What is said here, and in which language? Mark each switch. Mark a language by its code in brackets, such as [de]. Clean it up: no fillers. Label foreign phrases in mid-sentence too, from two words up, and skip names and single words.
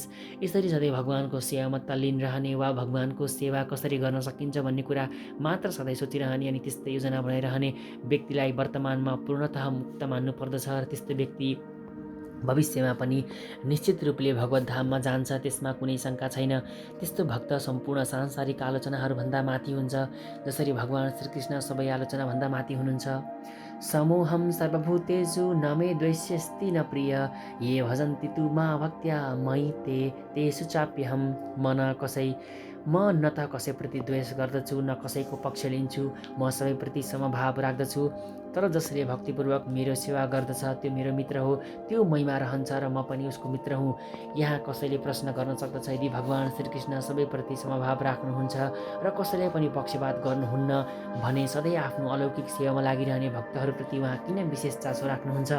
[ne] यसरी सधैँ भगवानको सेवामा तल्लीन रहने वा भगवानको सेवा कसरी गर्न सकिन्छ भन्ने कुरा मात्र सधैँ सोचिरहने अनि त्यस्तै योजना बनाइरहने व्यक्तिलाई वर्तमानमा पूर्णतः मुक्त मान्नु पर्दछ र त्यस्तो व्यक्ति भविष्यमा पनि निश्चित रूपले भगवत धाममा जान्छ, त्यसमा कुनै शङ्का छैन। त्यस्तो भक्त सम्पूर्ण सांसारिक आलोचनाहरूभन्दा माथि हुन्छ, जसरी भगवान श्रीकृष्ण सबै आलोचनाभन्दा माथि हुनुहुन्छ। [sa] समोहम सर्वभूतेषु न मे द्वेष्यस्ति न प्रिय ये भजन्ति तु मा भक्त्या मयि तेषु चाप्यहम। [ne] म न त कसैप्रति द्वेष गर्दछु न कसैको पक्ष लिन्छु, म सबैप्रति समभाव राख्दछु। तर जसले भक्तिपूर्वक मेरो सेवा गर्दछ त्यो मेरो मित्र हो, त्यो मैमा रहन्छ र म पनि उसको मित्र हुँ। यहाँ कसैले प्रश्न गर्न सक्दछ, यदि भगवान श्रीकृष्ण सबैप्रति समभाव राख्नुहुन्छ र कसैलाई पनि पक्षपात गर्नुहुन्न भने सधैँ आफ्नो अलौकिक सेवामा लागिरहने भक्तहरूप्रति उहाँ किन विशेष चासो राख्नुहुन्छ?